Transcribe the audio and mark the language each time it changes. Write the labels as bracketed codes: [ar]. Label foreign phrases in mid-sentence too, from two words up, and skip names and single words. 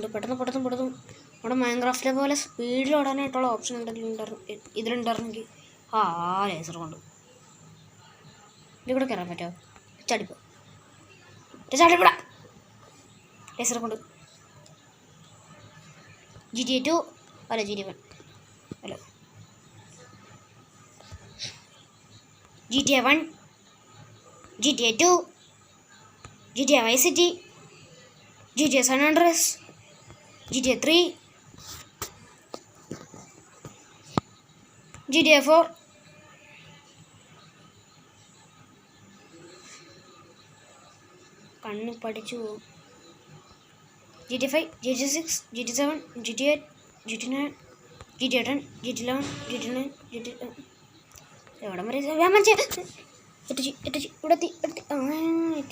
[ml] പെട്ടെന്ന് നമ്മുടെ മൈൻക്രാഫ്റ്റിലെ പോലെ സ്പീഡിൽ ഓടാനായിട്ടുള്ള ഓപ്ഷൻ ഇതിലുണ്ടായിരുന്നെങ്കിൽ ലേസർ കൊണ്ട് ഇതിൽ കൂടെ കയറാൻ പറ്റുമോ? ചാടിപ്പോടാ ലേസർ കൊണ്ട്. GTA 2 അല്ല GTA 1 അല്ല GTA 1, GTA 2, GTA Vice City, GTA San Andreas, GTA 3, GTA 4, കണ്ണ് പഠിച്ചു പോകും. GTA 5, GTA 6, GTA 7, GTA 8, GTA 9, GTA 10, GTA 11, GTA 9, GTA എവിടെ വരെ എത്തി.